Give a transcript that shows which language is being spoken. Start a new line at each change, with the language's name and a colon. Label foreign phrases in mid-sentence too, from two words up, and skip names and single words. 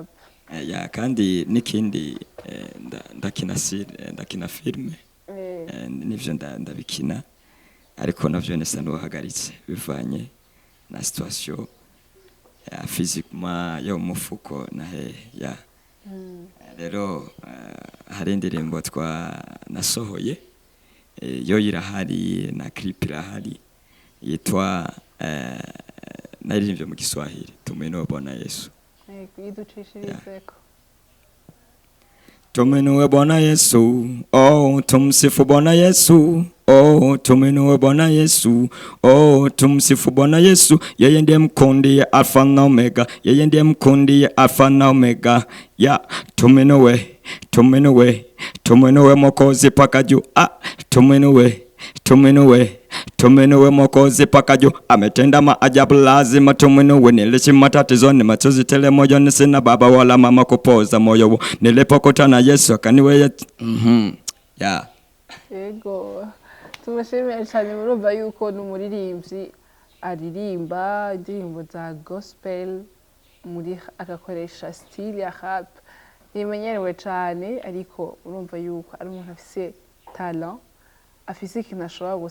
Rundi: kandi n'ikindi ndakina filme nivyo ndabikina ariko navyo nesa n'uhagaritse bivanye na
French: situation physiquement
Rundi: yo mufuko na rero hari indirimbo nasohoye yo irahari na clip irahari yitwa naririmbye mu Kiswahili
Swahili: tumeno Bwana Yesu
Rundi: iducishirizeko
Swahili: tuminue Bwana Yesu, oh tumsifu Bwana Yesu, oh tuminue Bwana Yesu, oh tumsifu Bwana Yesu, yeye ndiye mkundi ya Alfa na Omega, yeye ndiye mkundi ya Alfa na Omega, tuminue Mwokozi paka juu, tuminue Mwokozi paka juu, ametenda maajabu lazima tuminue. Nilishi matatizoni machozi tele moyoni, sina baba wala mama kupoza moyo, nilipokutana Yesu akaniweye
Rundi: yego tumashimye cyane murumva yuko n'umuririmbyi aririmba indirimbo za gospel muri agakoresha style ya rap nimenyerewe cyane ariko urumva yuko ari umuntu afise talent afise ikintu ashobora